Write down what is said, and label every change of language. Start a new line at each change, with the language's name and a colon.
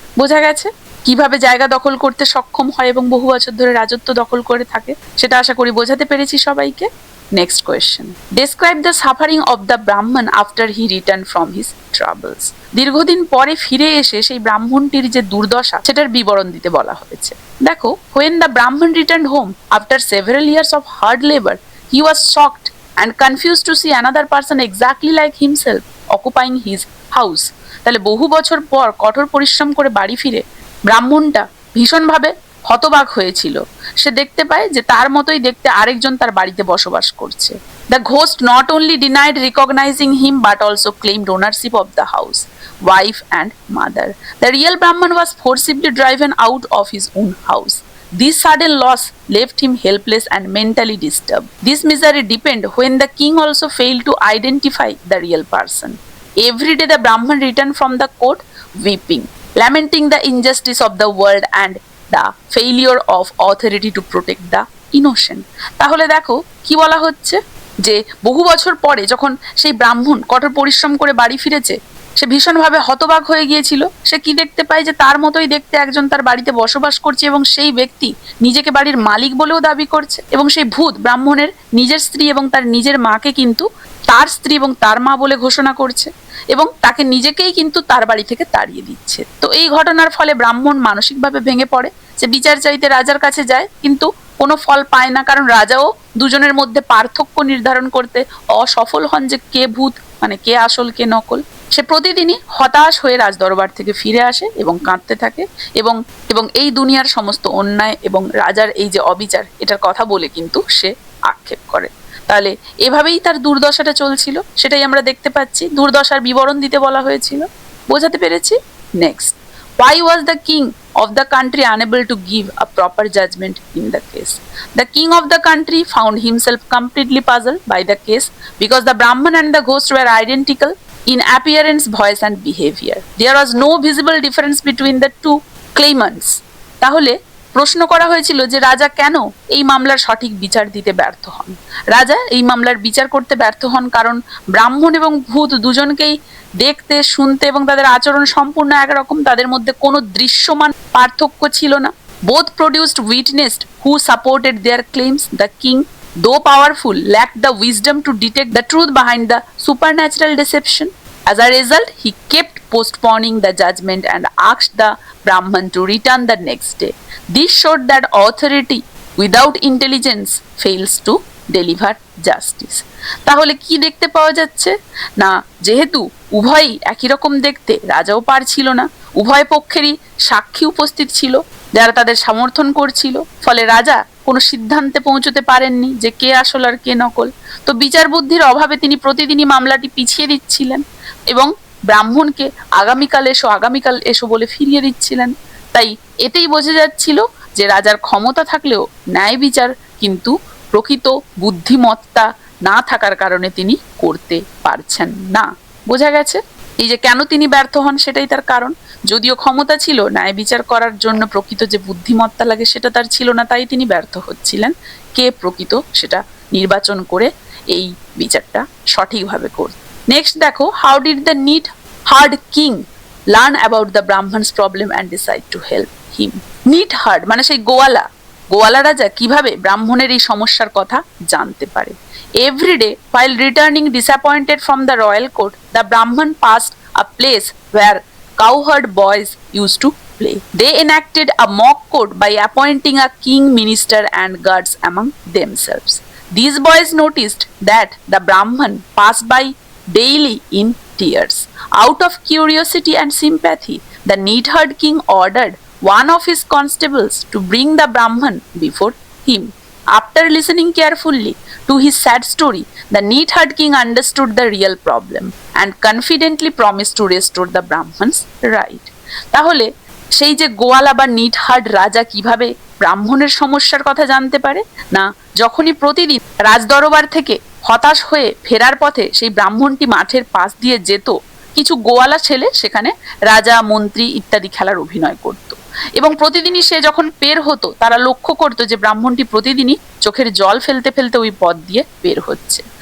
Bangla: বোঝা গেছে কিভাবে জায়গা দখল করতে সক্ষম হয় এবং বহু বছর ধরে রাজত্ব দখল করে থাকে, সেটা আশা করি বোঝাতে পেরেছি সবাইকে।
English: Next question, describe the suffering of the Brahman after he return from his travels.
Bangla: দীর্ঘদিন পরে ফিরে এসে সেই ব্রাহ্মণটির যে দুর্দশা সেটার বিবরণ দিতে বলা হয়েছে। দেখো,
English: when the Brahman returned home after several years of hard labor, he was shocked and confused to see another person exactly like himself occupying his house.
Bangla: তাহলে বহু বছর পর কঠোর পরিশ্রম করে বাড়ি ফিরে ব্রাহ্মণটা ভীষণভাবে হতবাক হয়েছিল। সে দেখতে পায় যে তার মতোই দেখতে আরেকজন তার বাড়িতে বসবাস করছে।
English: The ghost not only denied recognizing him but also claimed ownership of the house, wife and mother. The real Brahman was forcibly driven out of his own house. This sudden loss left him helpless and mentally disturbed. This misery deepened when the king also failed to identify the real person. Every day the Brahman returned from the court weeping, lamenting the injustice of the world and the failure of authority to protect the innocent.
Bangla: তাহলে দেখো কি বলা হচ্ছে যে বহু বছর পরে যখন সেই ব্রাহ্মণ কঠোর পরিশ্রম করে বাড়ি ফিরেছে, সে ভীষণভাবে হতবাক হয়ে গিয়েছিল। সে কি দেখতে পায় যে তার মতোই দেখতে একজন তার বাড়িতে বসবাস করছে এবং সেই ব্যক্তি নিজেকে বাড়ির মালিক বলেও দাবি করছে, এবং সেই ভূত ব্রাহ্মণের নিজের স্ত্রী এবং তার নিজের মাকে কিন্তু তার স্ত্রী এবং তার মা বলে ঘোষণা করছে এবং তাকে নিজেকেই কিন্তু তার বাড়ি থেকে তাড়িয়ে দিচ্ছে। তো এই ঘটনার ফলে ব্রাহ্মণ মানসিকভাবে ভেঙে পড়ে। সে বিচার চাইতে রাজার কাছে যায়, কিন্তু কোনো ফল পায় না, কারণ রাজাও দুজনের মধ্যে পার্থক্য নির্ধারণ করতে অসফল হন যে কে ভূত, মানে কে আসল কে নকল। সে প্রতিদিনই হতাশ হয়ে রাজদরবার থেকে ফিরে আসে এবং কাঁদতে থাকে এবং এবং এই দুনিয়ার সমস্ত অন্যায় এবং রাজার এই যে অবিচার এটার কথা বলে কিন্তু সে আক্ষেপ করে। তাহলে এভাবেই তার দুর্দশাটা চলছিল, সেটাই আমরা দেখতে পাচ্ছি। দুর্দশার বিবরণ দিতে বলা হয়েছিল। বোঝাতে পেরেছি?
English: Next, why was the king of the country unable to give a proper judgment in the case? The king of the country found himself completely puzzled by the case because the Brahman and the ghost were identical in appearance, voice and behavior. There was no visible difference between the two claimants.
Bangla: তাহলে প্রশ্ন করা হয়েছিল যে রাজা কেন এই মামলার সঠিক বিচার দিতে ব্যর্থ হন। রাজা এই মামলার বিচার করতে ব্যর্থ হন কারণ ব্রাহ্মণ এবং ভূত দুজনকেই দেখতে, শুনতে এবং তাদের আচরণ সম্পূর্ণ একরকম, তাদের মধ্যে কোনো দৃশ্যমান পার্থক্য ছিল না।
English: Both produced witnessed who supported their claims. The king, though powerful, lacked the wisdom to detect the truth behind the supernatural deception. As a result, he kept postponing the judgment and asked the Brahman to return the next day. This showed that authority without intelligence fails to deliver justice.
Bangla: তাহলে কি দেখতে পাওয়া যাচ্ছে না, যেহেতু উভয়ই একই রকম দেখতে, রাজাও পারছিল না, উভয় পক্ষেরই সাক্ষী উপস্থিত ছিল যারা তাদের সমর্থন করছিল, ফলে রাজা কোনো সিদ্ধান্তে পৌঁছতে পারেননি যে কে আসল আর কে নকল। তো বিচার বুদ্ধির অভাবে তিনি প্রতিদিনই মামলাটি পিছিয়ে দিচ্ছিলেন এবং ব্রাহ্মণকে আগামীকাল এসো বলে ফিরিয়ে দিচ্ছিলেন। তাই এতেই বোঝা যাচ্ছিল যে রাজার ক্ষমতা থাকলেও ন্যায় বিচার কিন্তু প্রকৃত বুদ্ধিমত্তা না থাকার কারণে তিনি করতে পারছেন না। বোঝা গেছে এই যে কেন তিনি ব্যর্থ হন, সেটাই তার কারণ। যদিও ক্ষমতা ছিল, ন্যায় বিচার করার জন্য প্রকৃত যে বুদ্ধিমত্তা লাগে সেটা তার ছিল না, তাই তিনি ব্যর্থ হচ্ছিলেন কে প্রকৃত সেটা নির্বাচন করে এই বিচারটা সঠিকভাবে করতে।
English: next
Bangla: দেখো,
English: How did the kind hearted king learn about the Brahman's problem and decide to help him.
Bangla: NEET hard মানে সেই গোয়ালা রাজা কিভাবে ব্রাহ্মণের এই সমস্যার কথা জানতে পারে।
English: Every day, while returning disappointed from the royal court, the Brahman passed a place where cowherd boys used to play. They enacted a mock court by appointing a king, minister, and guards among themselves. These boys noticed that the Brahman passed by daily in tears. Out of curiosity and sympathy, the neatherd king ordered one of his constables to bring the Brahman before him. After listening carefully to his sad story, the neatherd king understood the real problem and confidently promised to restore the Brahman's right.
Bangla: তাহলে সেই যে গোয়ালা বা নিটহার্ড রাজা কিভাবে ব্রাহ্মণের সমস্যার কথা জানতে পারে না, যখনই প্রতিদিন রাজদরবার থেকে হতাশ হয়ে ফেরার পথে সেই ব্রাহ্মণটি মাঠের পাশ দিয়ে যেত, কিছু গোয়ালা ছেলে সেখানে রাজা, মন্ত্রী ইত্যাদি খেলার অভিনয় করত এবং প্রতিদিনই সে যখন বের হতো তারা লক্ষ্য করতো যে ব্রাহ্মণটি প্রতিদিনই চোখের জল ফেলতে ফেলতে ওই পথ দিয়ে বের হচ্ছে।